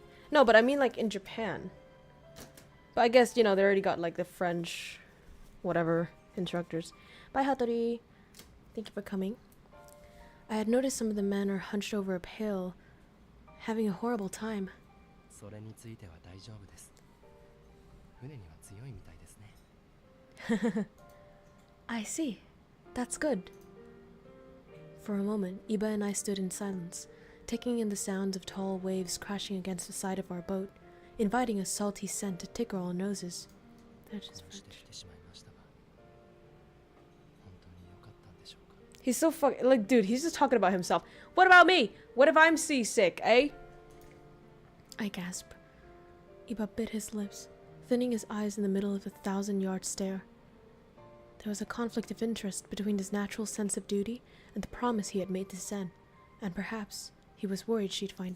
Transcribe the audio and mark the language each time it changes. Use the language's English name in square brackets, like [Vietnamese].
[English] No, but I mean like in Japan. But I guess, you know, they already got like the French whatever instructors. Bye, Hattori. Thank you for coming. I had noticed some of the men are hunched over a pail, having a horrible time. [Japanese] それについては大丈夫です。船には強いみたいですね。 [English] I see. That's good. For a moment, Iba and I stood in silence, taking in the sounds of tall waves crashing against the side of our boat, inviting a salty scent to tickle our noses. That is [Japanese] こうして [English] French. [Japanese] 来てしまいましたが、本当に良かったんでしょうか。 [English] He's so fucking like, dude, he's just talking about himself. What about me? What if I'm seasick, eh? I gasped. Iba bit his lips, thinning his eyes in the middle of a 1,000-yard stare. There was a conflict of interest between his natural sense of duty and the promise he had made to Zen, and perhaps he was worried she'd find